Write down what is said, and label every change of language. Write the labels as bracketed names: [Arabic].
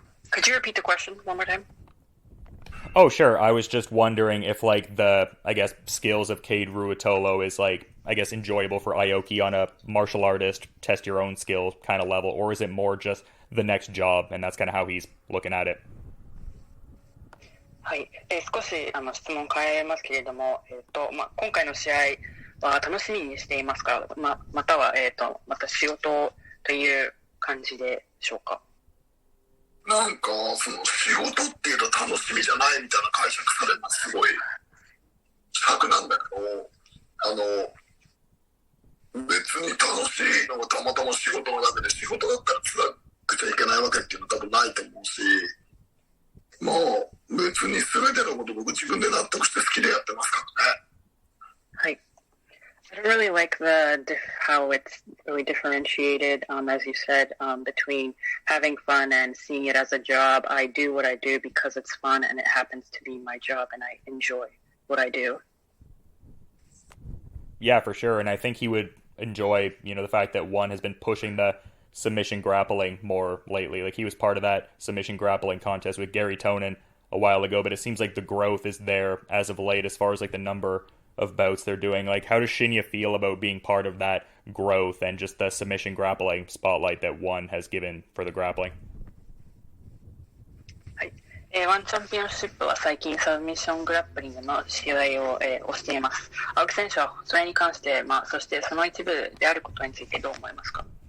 [English] Could you repeat the question one more time? Oh, sure. I was just wondering if, like, the, I guess, skills of Kade Ruotolo is, like, I guess, enjoyable for Aoki on a martial artist, test your own skill kind of level, or is it more just the next job, and that's kind of how he's looking at it? [Japanese] はい、少し質問変えますけれども、今回の試合は楽しみにしていますか？または、また仕事という感じでしょうか？なんか仕事っていうと楽しみじゃないみたいな解釈されるのすごい尺なんだけど、別に楽しいのがたまたま仕事の中で、仕事だったら辛くちゃいけないわけっていうのは多分ないと思うし、まあ別に全てのこと僕自分で納得して好きでやってますからね。はい。 [English] I don't really like how it's really differentiated, as you said, between having fun and seeing it as a job. I do what I do because it's fun and it happens to be my job and I enjoy what I do. Yeah, for sure. And I think he would enjoy, the fact that one has been pushing the submission grappling more lately. Like he was part of that submission grappling contest with Gary Tonin a while ago, but it seems like the growth is there as of late as far as like the number of bouts they're doing. Like how does Shinya feel about being part of that growth and just the submission grappling spotlight that one has given for the grappling? [Japanese] はい。ワンチャンピオンシップは最近サブミッショングラップリングの試合を、推しています。青木選手はそれに関して、そしてその一部であることについてどう思いますか？